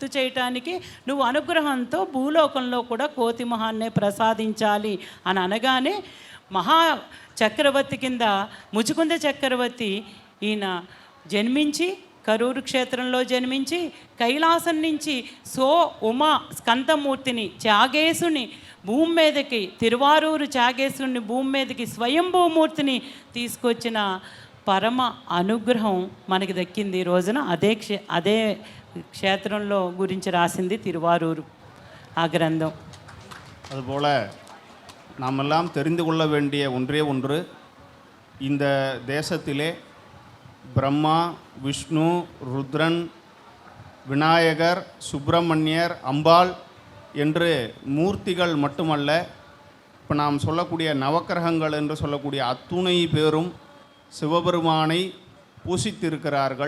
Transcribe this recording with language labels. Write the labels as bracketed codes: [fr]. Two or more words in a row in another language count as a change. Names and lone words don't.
[te] చేయటానికి నువ్వు అనుగ్రహంతో భూలోకంలో కూడా కోతి మొహాన్నే ప్రసాదించాలి అని అనగానే మహా చక్రవర్తి కింద ముచుకుంద చక్రవర్తి ఈయన జన్మించి కరూరు క్షేత్రంలో జన్మించి కైలాసం నుంచి ఉమా స్కందమూర్తిని త్యాగేశుని భూమి మీదకి, తిరువారూరు త్యాగేశుని భూమి మీదకి స్వయంభూమూర్తిని తీసుకొచ్చిన పరమ అనుగ్రహం మనకి దక్కింది ఈ రోజున. అదే క్షేత్రంలో గురించి రాసింది తిరువారూరు ఆ గ్రంథం. [ta] அதுபோல நாமெல்லாம் தெரிந்து கொள்ள வேண்டிய ஒன்றே ஒன்று, இந்த தேசத்திலே பிரம்மா, விஷ்ணு, ருத்ரன், விநாயகர், சுப்பிரமணியர், அம்பாள் என்று மூர்த்திகள் மட்டுமல்ல, இப்போ நாம் சொல்லக்கூடிய நவக்கிரகங்கள் என்று சொல்லக்கூடிய அத்துணை பேரும் சிவபெருமானை பூசித்திருக்கிறார்கள்.